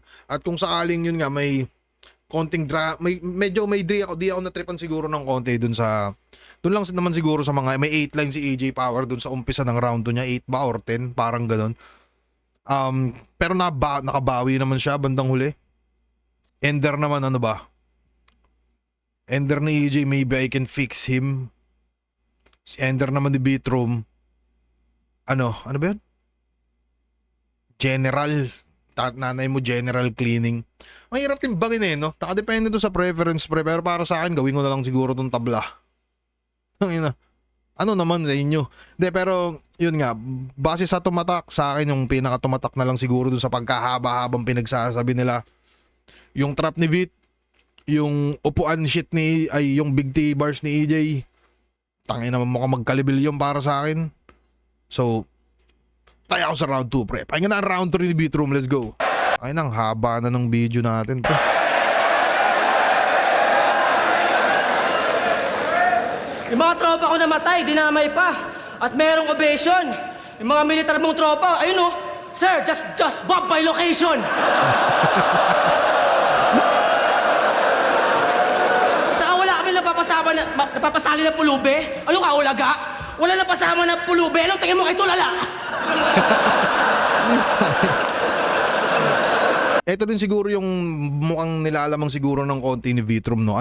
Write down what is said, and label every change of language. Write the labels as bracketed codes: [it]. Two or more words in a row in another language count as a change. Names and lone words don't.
[tl] At kung sakaling yun nga, may konting medyo may di ako natripan siguro ng konti dun sa dun lang naman siguro sa mga may 8 lines si EJ Power dun sa umpisa ng round 2 niya, 8 ba or 10 parang ganoon. Pero nakabawi naman siya bandang huli. Ender naman, ano ba? Ender ni EJ, [en] maybe I can fix him. [tl] Si Ender naman ni Vitrum, ano ba yun? General, nanay mo general cleaning. Mahirap timbangin no? Nakadepende to sa preference pre, pero para sa akin gawin ko na lang siguro tong tabla. Ano naman sa inyo? De, pero yun nga, base sa tumatak, sa akin yung pinaka-tumatak na lang siguro dun sa pagkahaba-habang pinagsasabi nila. Yung trap ni Vit, yung upuan shit yung big T bars ni EJ. Tangin naman mukhang magkalibil yung para sa akin. So, tayo ako sa round 2 pre. Pahinga na ang round 3 ni Vitrum, [en] let's go. [tl] Ay nang haba na ng video natin pre. Yung mga tropa ko namatay, dinamay pa. At merong ovation. Yung mga militar mong tropa, ayun oh, sir, [en] just bomb my location. [tl] Tsaka wala kami napapasali na pulube. Ano ka, ulaga? Wala napasama na pulube. Anong tingin mo kay tulala? Ito din siguro yung mukhang nilalamang siguro ng konti ni Vitrum, no?